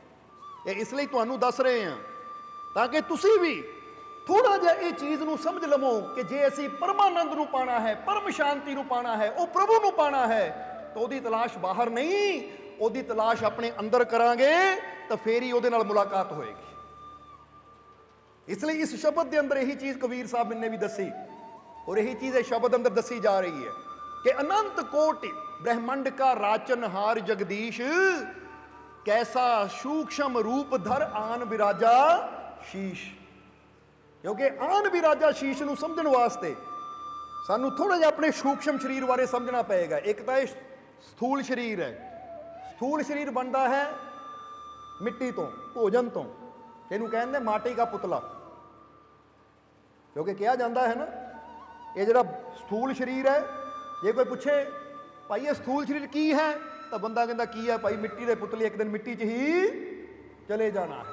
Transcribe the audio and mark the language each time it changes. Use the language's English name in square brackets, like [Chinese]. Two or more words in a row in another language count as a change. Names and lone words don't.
[Punjabi] ਇਹ ਇਸ ਲਈ ਤੁਹਾਨੂੰ ਦੱਸ ਰਹੇ ਹਾਂ ਤਾਂ ਕਿ ਤੁਸੀਂ ਵੀ ਥੋੜਾ ਜਿਹਾ ਇਹ ਚੀਜ਼ ਨੂੰ ਸਮਝ ਲਵੋ ਕਿ ਜੇ ਅਸੀਂ ਪਰਮਾਨੰਦ ਨੂੰ ਪਾਣਾ ਹੈ, ਪਰਮ ਸ਼ਾਂਤੀ ਨੂੰ ਪਾਣਾ ਹੈ, ਉਹ ਪ੍ਰਭੂ ਨੂੰ ਪਾਣਾ ਹੈ, ਤਾਂ ਉਹਦੀ ਤਲਾਸ਼ ਬਾਹਰ ਨਹੀਂ, ਉਹਦੀ ਤਲਾਸ਼ ਆਪਣੇ ਅੰਦਰ ਕਰਾਂਗੇ ਤਾਂ ਫੇਰ ਹੀ ਉਹਦੇ ਨਾਲ ਮੁਲਾਕਾਤ ਹੋਏਗੀ। ਇਸ ਲਈ ਇਸ ਸ਼ਬਦ ਦੇ ਅੰਦਰ ਇਹੀ ਚੀਜ਼ ਕਬੀਰ ਸਾਹਿਬ ਨੇ ਵੀ ਦੱਸੀ, ਔਰ ਇਹੀ ਚੀਜ਼ ਇਹ ਸ਼ਬਦ ਅੰਦਰ ਦੱਸੀ ਜਾ ਰਹੀ ਹੈ ਕਿ [Hindi] ਅਨੰਤ ਕੋਟि ब्रह्मंड का राचनहार जगदीश, कैसा सूक्ष्म रूप धर आन विराजा शीश। क्योंकि आन विराजा शीश [Punjabi] ਨੂੰ ਸਮਝਣ ਵਾਸਤੇ ਸਾਨੂੰ ਥੋੜਾ ਜਿਹਾ ਆਪਣੇ ਸੂਖਸ਼ਮ ਸਰੀਰ ਬਾਰੇ ਸਮਝਣਾ ਪਏਗਾ। ਇੱਕ ਤਾਂ ਇਹ ਸਥੂਲ ਸਰੀਰ ਹੈ, ਸਥੂਲ ਸਰੀਰ ਬਣਦਾ ਹੈ ਮਿੱਟੀ ਤੋਂ, ਭੋਜਨ ਤੋਂ, ਇਹਨੂੰ ਕਹਿੰਦੇ ਮਾਟੀ ਦਾ ਪੁਤਲਾ। ਕਿਉਂਕਿ ਕਿਹਾ ਜਾਂਦਾ ਹੈ ਨਾ, ਇਹ ਜਿਹੜਾ ਸਥੂਲ ਸਰੀਰ ਹੈ, ਜੇ ਕੋਈ ਪੁੱਛੇ ਭਾਈ ਇਹ ਸਥੂਲ ਸਰੀਰ ਕੀ ਹੈ, ਤਾਂ ਬੰਦਾ ਕਹਿੰਦਾ ਕੀ ਹੈ ਭਾਈ, ਮਿੱਟੀ ਦੇ ਪੁਤਲੇ, ਇੱਕ ਦਿਨ ਮਿੱਟੀ 'ਚ ਹੀ ਚਲੇ ਜਾਣਾ ਹੈ।